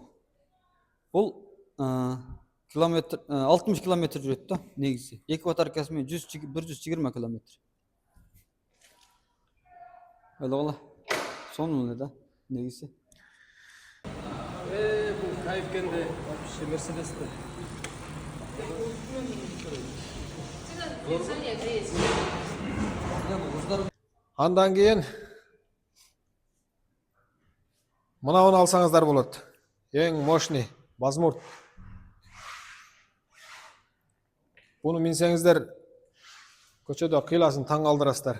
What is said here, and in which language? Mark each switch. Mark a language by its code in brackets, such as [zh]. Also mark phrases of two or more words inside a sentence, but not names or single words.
[ky] Бул километр 60 километр жүрөт да негизи. Эки батарейкасы менен 120 километр. Ойлогула. Сонун эле да негизи. Бул кайфкенде вообще Мерседес да. [zh] 这个女生也可以骑。 [ky] Андан кийин мынауну алсаңыздар болот. Эң мощный базмурт. Буну минсеңиздер көчөдө кыйласын таң калтырасыздар.